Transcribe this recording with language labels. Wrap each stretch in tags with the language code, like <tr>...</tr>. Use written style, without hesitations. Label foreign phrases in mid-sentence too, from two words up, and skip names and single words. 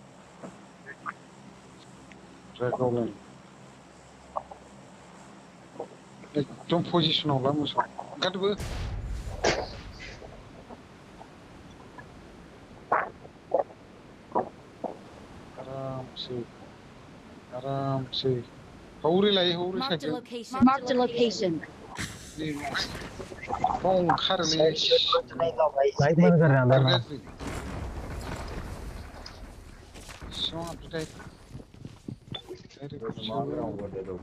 <hi>ट्रैक हो गया एकदम</hi> <brx>पोजिशनाव ला मोसौ ओंखारदोबो आरामसे हौरै लायो हौरै</brx> <en>Marked a साइकेल location. Marked a location.</en> <brx>बाव ओंखारोलै</brx> <hi>साइड शॉट तो नहीं था भाई लाइट बंद कर रहे हैं अंदर ना</hi> <brx>गाज्रि सिङाव हाबदोथाय</brx> <hi>मार रहा हूं दे दो</hi>